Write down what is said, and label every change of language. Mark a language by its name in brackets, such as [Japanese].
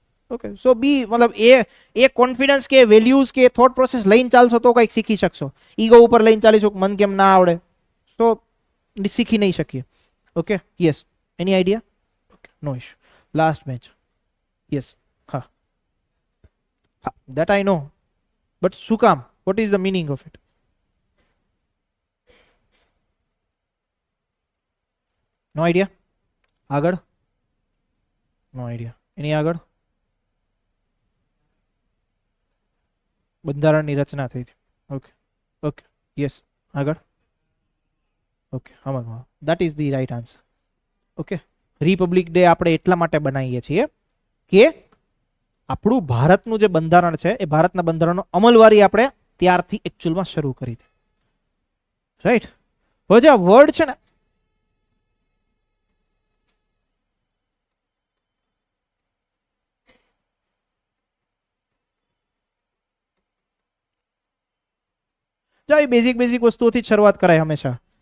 [Gujarati] Okay, સો બી મતલબ એ confidence કે values કે થોટ પ્રોસેસ લઈને ચાલશો તો કંઈક શીખી શકશો. ઈગો ઉપર લઈને ચાલીશું, મન કેમ ના આવડે, તો શીખી નહીં શકીએ. [English] Okay, yes, any idea? Okay, no issue. Last bench. Yes, [Gujarati] હા હા, [English] that I know, but [Gujarati] શું કામ? [English] what is the meaning of it? No idea. આગળ? No idea. Any આગળ? [Gujarati] બંધારણની રચના થઈ હતી. [English] okay okay, yes, [Gujarati] આગળ? [English] Okay, હા, that is the right answer. [Gujarati] Okay, Republic day આપણે એટલા માટે બનાવીએ છીએ કે આપણું ભારતનું જે બંધારણ છે એ ભારતના બંધારણનો અમલવારી આપણે ત્યારથી એકચ્યુઅલમાં શરૂ કરી હતી, રાઈટ. હવે જે આ વર્ડ છે ને, જો એ બેઝિક વસ્તુઓથી જ શરૂઆત કરાય હંમેશા.